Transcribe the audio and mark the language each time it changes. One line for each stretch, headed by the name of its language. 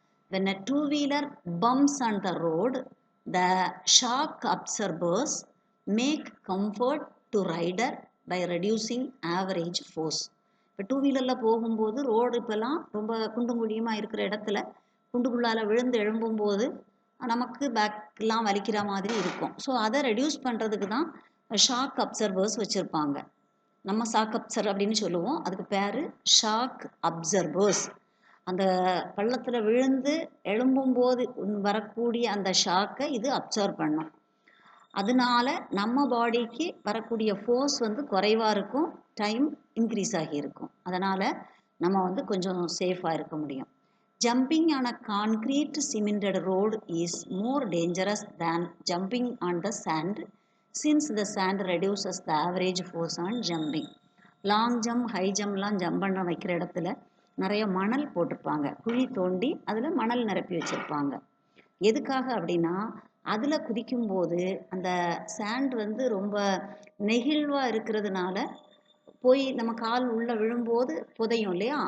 English: When a two-wheeler bumps on the road, the shock absorbers make comfort to rider by reducing average force.
Tamil: இப்போ two வீலரில் போகும்போது road இப்போல்லாம் ரொம்ப குண்டும் குழியுமாக இருக்கிற இடத்துல குண்டுக்குள்ளால் விழுந்து எழும்பும்போது நமக்கு பேக்கெலாம் வலிக்கிற மாதிரி இருக்கும். ஸோ அதை ரெடியூஸ் பண்ணுறதுக்கு தான் ஷாக் அப்சர்வர்ஸ் வச்சுருப்பாங்க. நம்ம ஷாக் அப்சர் அப்படின்னு சொல்லுவோம், அதுக்கு பேர் ஷாக் அப்சர்வர்ஸ். அந்த பள்ளத்தில் விழுந்து எழும்பும்போது வரக்கூடிய அந்த ஷாக்கை இது அப்சர்வ் பண்ணும். அதனால நம்ம பாடிக்கு வரக்கூடிய ஃபோர்ஸ் குறைவாக இருக்கும், டைம் இன்க்ரீஸ் ஆகியிருக்கும். அதனால் நம்ம கொஞ்சம் சேஃபாக இருக்க முடியும்.
English: Jumping on a concrete cemented road is more dangerous than jumping on the sand, since the sand reduces the average force on jumping.
Tamil: Long jump, high ஜம்ப்லாம் jump பண்ண வைக்கிற இடத்துல நிறைய மணல் போட்டிருப்பாங்க. குழி தோண்டி அதில் மணல் நிரப்பி வச்சுருப்பாங்க. எதுக்காக அப்படின்னா, அதில் குதிக்கும்போது அந்த சாண்ட் ரொம்ப நெகிழ்வாக இருக்கிறதுனால போய் நம்ம கால் உள்ளே விழும்போது புதையும் இல்லையா?